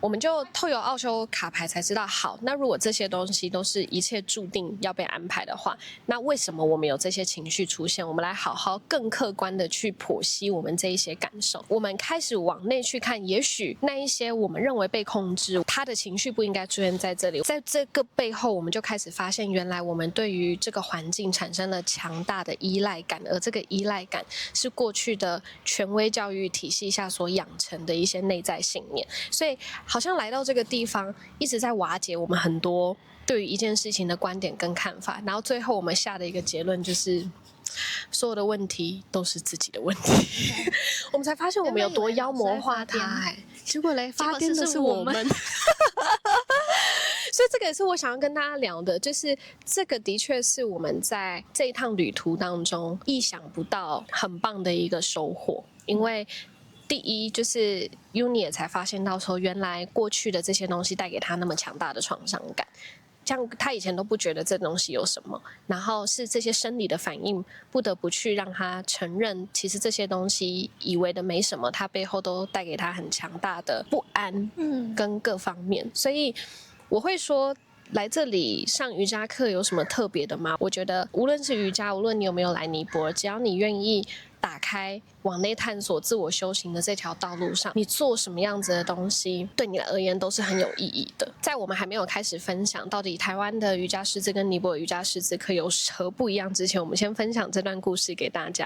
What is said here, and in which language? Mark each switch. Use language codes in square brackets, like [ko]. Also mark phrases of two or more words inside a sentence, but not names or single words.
[zh] 我們就透過奧修卡牌才知道，好，那如果這些東西都是一切注定要被安排的話，那為什麼我們有這些情緒出現？我們來好好更客觀的去剖析我們這一些感受。我們開始往內去看，也許那一些我們認為被控制，他的情緒不應該出現在這裡。在這個背後，我們就開始發現，原來我們對於這個環境產生了強大的依賴感，而這個依賴感是過去的權威教育體系下所養成的一些內在信念，所以好像來到這個地方，一直在瓦解我們很多對於一件事情的觀點跟看法，然後最後我們下的一個結論就是，所有的問題都是自己的問題。我們才發現我們有多妖魔化它。結果嘞，發癲的是我們。所以這個也是我想要跟大家聊的，就是這個的確是我們在這一趟旅途當中意想不到很棒的一個收穫。因為第一就是 Uni 也才發現到說，原來過去的這些東西帶給他那麼強大的創傷感，像他以前都不覺得這東西有什麼，然後是這些生理的反應不得不去讓他承認，其實這些東西以為的沒什麼，他背後都帶給他很強大的不安，跟各方面。所以我會說，來這裡上瑜伽課有什麼特別的嗎？我覺得無論是瑜伽，無論你有沒有來尼泊爾，只要你願意打開往內探索自我修行的這條道路上，你做什麼樣子的東西對你而言都是很有意義的。在我們還沒有開始分享到底台灣的瑜伽師資跟尼泊爾瑜伽師資課有何不一樣之前，我們先分享這段故事給大家。